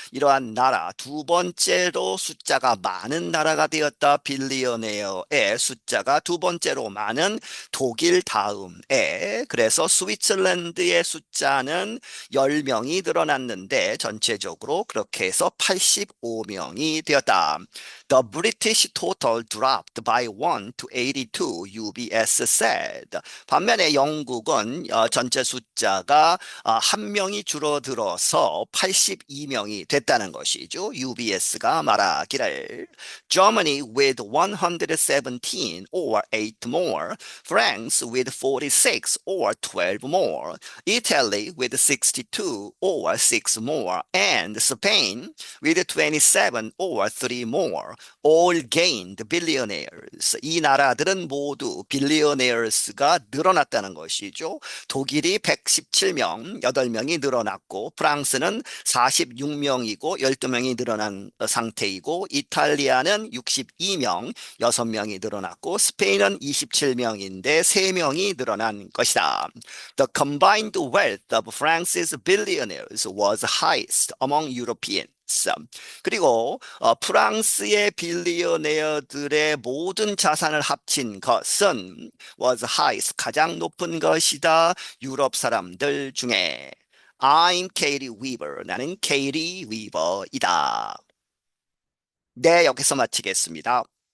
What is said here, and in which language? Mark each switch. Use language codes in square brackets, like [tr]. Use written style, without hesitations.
[ko] 이러한 나라 두 번째로 숫자가 많은 나라가 되었다. 빌리어네어의 숫자가 두 번째로 많은 독일 다음에 그래서 스위tzerland의 숫자는 10명이 늘어났는데 전체적으로 그렇게 해서 85명이 되었다. [en] The British total dropped by 1 to 82, UBS said. [ko] 반면에 영국은 전체 숫자가 한 명이 줄어들어서 82명이 됐다는 것이죠. UBS가 말하기를. [en] Germany with 117 or 8 more, France with 46 or 12 more, Italy with 62 or 6 more, and Spain with 27 or 3 more. All gained billionaires. [ko] 이 나라들은 모두 billionaires가 늘어났다는 것이죠. 독일이 117명, 8명이 늘어났고 프랑스는 46명이고 12명이 늘어난 상태이고 이탈리아는 62명, 6명이 늘어났고 스페인은 27명인데 3명이 늘어난 것이다. [en] The combined wealth of France's billionaires was highest among Europeans. [ko] 그리고 프랑스의 빌리어네어들의 모든 자산을 합친 것은 [en] was highest [ko] 가장 높은 것이다. 유럽 사람들 중에. [en] I'm Katie Weaver. [ko] 나는 Katie Weaver이다. 네, 여기서 마치겠습니다.